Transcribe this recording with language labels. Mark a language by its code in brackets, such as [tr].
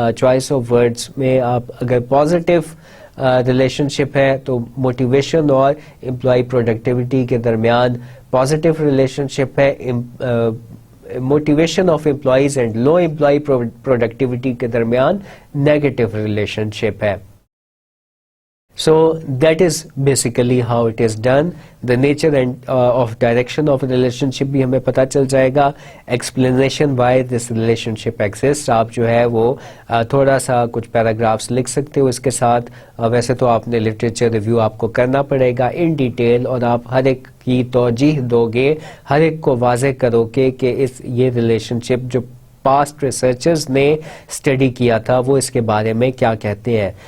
[ur] Choice of words میں آپ اگر پازیٹیو ریلیشن شپ ہے تو موٹیویشن اور امپلائی پروڈکٹیوٹی کے درمیان پازیٹیو ریلیشن شپ ہے. Motivation of employees and love employee productivity کے درمیان نیگیٹو ریلیشن شپ ہے. [en] So that is basically how it is done. The nature and of direction of relationship [ur] بھی ہمیں پتہ چل جائے گا. [en] Explanation why this relationship exists [ur] آپ جو ہے وہ تھوڑا سا کچھ پیراگرافس لکھ سکتے ہو اس کے ساتھ. ویسے تو آپ نے لٹریچر ریویو آپ کو کرنا پڑے گا ان ڈیٹیل اور آپ ہر ایک کی توجیح دو گے، ہر ایک کو واضح کرو گے کہ یہ ریلیشن شپ جو پاسٹ ریسرچرز نے اسٹڈی کیا تھا وہ اس کے بارے میں کیا کہتے ہیں.